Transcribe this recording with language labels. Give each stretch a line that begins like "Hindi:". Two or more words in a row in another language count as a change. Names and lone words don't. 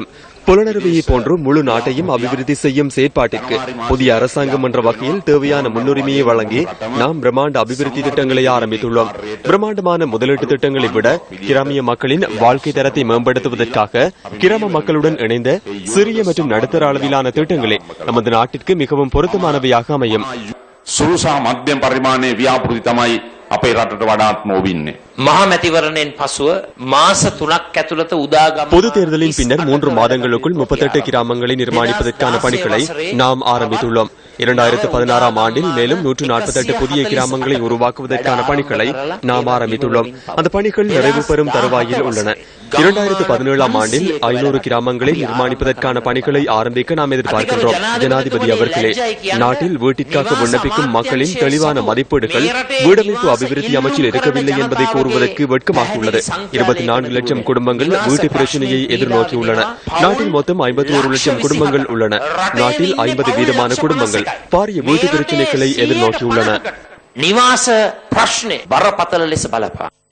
Tamil: புலனறுவையை போன்று முழு நாட்டையும் அபிவிருத்தி செய்யும் செயற்பாட்டிற்கு புதிய அரசாங்கம் என்ற வகையில் தேவையான முன்னுரிமையை வழங்கி நாம் பிரம்மாண்ட அபிவிருத்தி திட்டங்களை ஆரம்பித்துள்ளோம். பிரம்மாண்டமான முதலீட்டு திட்டங்களை விட கிராமிய மக்களின் வாழ்க்கை தரத்தை மேம்படுத்துவதற்காக கிராம மக்களுடன் இணைந்த சிறிய மற்றும் நடுத்தர அளவிலான திட்டங்களே நமது நாட்டிற்கு மிகவும் பொருத்தமானவையாக அமையும்.
Sinhala: සුරුසා මධ්‍යම පරිමාණයේ ව්‍යාපෘති තමයි අපේ රටට වඩාත්ම ඕවින්නේ. මහා මැතිවරණයෙන් පසුව මාස 3ක් ඇතුළත උදාගම
Tamil: பொது தேர்தலின் பின்னர் 3 மாதங்களுக்குள் 38 கிராமங்களை நிர்மாணிப்பதற்கான பணிகளை நாம் ஆரம்பித்துள்ளோம். 2016ஆம் ஆண்டில் மேலும் 148 புதிய கிராமங்களை உருவாக்குவதற்கான பணிகளை நாம் ஆரம்பித்துள்ளோம். அந்த பணிகள் நிறைவு பெறும் தருவாயில் உள்ளன. 2017ஆம் ஆண்டில் 500 கிராமங்களை நிர்மாணிப்பதற்கான பணிகளை ஆரம்பிக்க நாம் எதிர்பார்க்கின்றோம். ஜனாதிபதி அவர்களே, நாட்டில் வீட்டிற்காக விண்ணப்பிக்கும் மக்களின் தெளிவான மதிப்பீடுகள் வீடமைப்பு அபிவிருத்தி அமைச்சில் இருக்கவில்லை என்பதை கூறுவதற்கு வெட்கமாக உள்ளது. 24 லட்சம் குடும்பங்கள் வீட்டு பிரச்சனையை எதிர்நோக்கியுள்ளன. நாட்டில் மொத்தம் 51 லட்சம் குடும்பங்கள் உள்ளன. நாட்டில் 50% குடும்பங்கள் பாரிய வீட்டு பிரச்சனைகளை எதிர்நோக்கியுள்ளன.
Sinhala: නිවාස ප්‍රශ්නේ බරපතල ලෙස බලපා